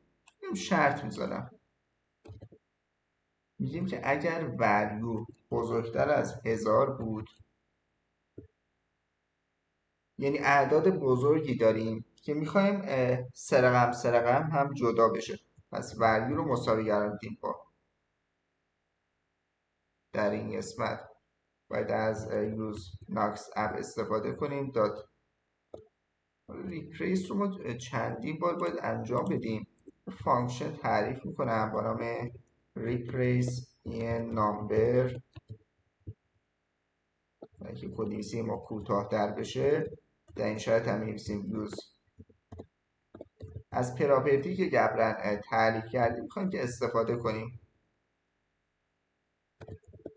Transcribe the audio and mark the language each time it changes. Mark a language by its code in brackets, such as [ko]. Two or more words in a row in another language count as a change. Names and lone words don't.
[fa] شرط میذارم، میگیم که اگر ولیو بزرگتر از 1000 بود، یعنی اعداد بزرگی داریم که میخوایم سرقم هم جدا بشه، پس ولیو رو مساوی قرار میدیم با. در این قسمت باید از [en] use knocks app [fa] استفاده کنیم. دات ریپلیس رو ما چندین بار باید انجام بدیم. فانکشن تعریف میکنم با نام [en] replace in number، [fa] که کدنویسی ما کوتاه در بشه. در این شرط هم می‌نویسیم یوز. از پراپرتی که قبلا تعریف کردیم میخوایم که استفاده کنیم.